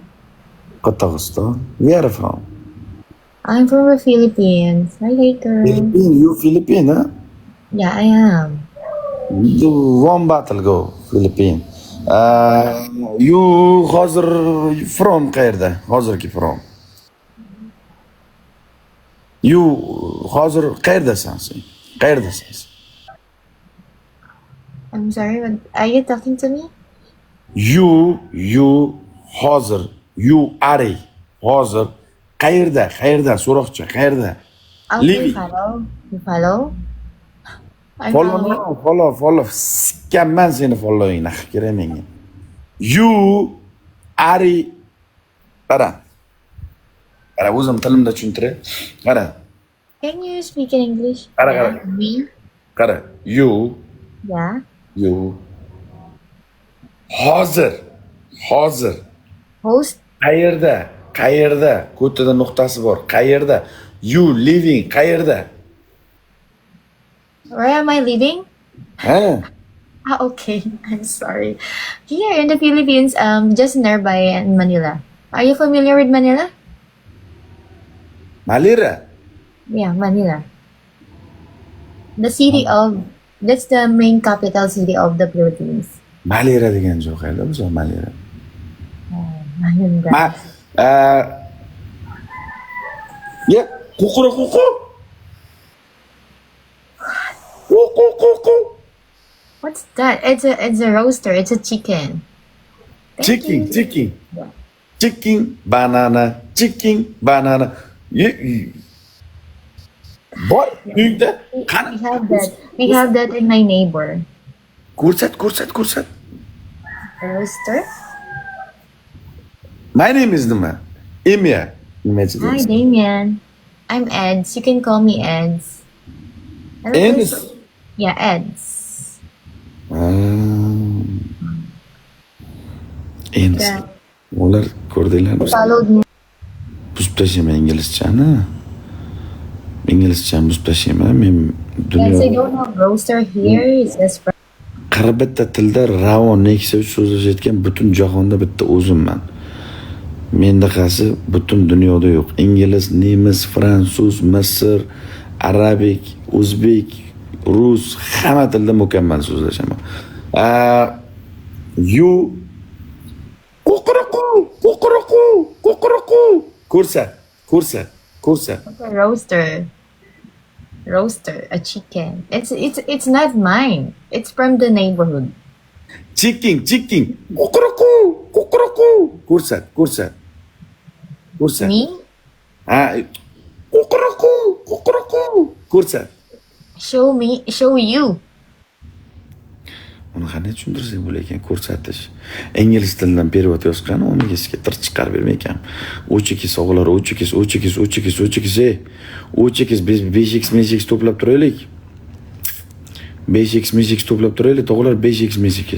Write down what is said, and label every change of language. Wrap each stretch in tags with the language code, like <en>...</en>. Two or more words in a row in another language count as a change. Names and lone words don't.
<en>Kazakhstan. Where are you from? I'm from the Philippines. Hi, hater. Philippines. You Philippine, huh? Yeah, I am. You one battle go, Philippine.</en> <uz>You hozir from qayerda? Hozirgi from. You hozir qayerdasan sen? Qayerdasan?</uz> <en>I'm sorry, but are you talking to me?</en> <uz>You hozir,</uz> <en>you are</en> <uz>hozir qayerda so'roqchi, qayerda?</uz> <en>Okay, Living. follow. You follow? I'm following. Follow.</en> <uz>Sikkanman seni followingni, kerak menga.</uz> <en>You are</en> <uz>qara, o'zim tilimda tushuntiray. Qara.</uz> <en>Can you speak in English?</en> <uz>Qara.</uz> <en>Yeah, me?</en> <uz>Qara. You</uz> <en>Yeah.</en> <uz>hozir</uz> <en>Host?</en> <uz>qayerda ko'tada nuqtasi bor, qayerda?</uz> <en>You living qayerda? Where am I living?</en> <uz>Ha?</uz> <en>Okay. I'm sorry. Here in the Philippines, just nearby in Manila. Are you familiar with Manila? Malira. Yeah, Manila. The city of, that's the main capital city of the Philippines.</en> <uz>Malira degan joy qayerda o'zi Malira?</uz> <en>Manila. Yeah, ququ. What's that? It's a roaster. It's a chicken. Thank you. Chicken. Yeah. Chicken, banana.</en> <uz>Bor, uyda qani?</uz> <en>We have that in my neighbor.</en> <uz>Ko'rsat.</uz> <en>A roaster. My name is nima? Emia. Hi, Damien. I'm Eds. You can call me Eds. I don't know Enes. if- Yeah, Eds. Enes. Yeah.</en> <uz>Ular ko'rdinglarmi?</uz> <en>Followed me.</en> <uz>Buzib tashlayman inglizchani. Inglizchani buzib tashlayman. Men</uz> <en>Yes, I</en> <uz>dunyo</uz> <en>don't have roaster here. It's just for</en> <uz>41 tilda ravon neksa so'zlashayotgan butun jahonda bitta o'zimman. Mendaqasi butun dunyoda yo'q. Ingliz, nemis, fransuz, misr, arabik, o'zbek, rus, hamma tilda mukammal so'zlashaman.</uz> <en>You quqruqu.</en> <uz>Ko'rsat.</uz> <en>a roaster. Roaster, a chicken. It's not mine. It's from the neighborhood. Chicken.</en> <uz>Quqruqu. Ko'rsat.</uz> <en>Me?</en> <uz>Quqruqu. Ko'rsat.</uz> <en>Show you.</en> <uz>Uni qanday tushuntirsak bo'lar ekan, ko'rsatish. Ingliz tilidan perevod yozgan, uni sizga tir chiqarib bermay ekan. O'chikis o'g'illar, o'chikis. 5x to'plab turaylik. 5x to'plab turaylik, tog'lar 5x.</uz>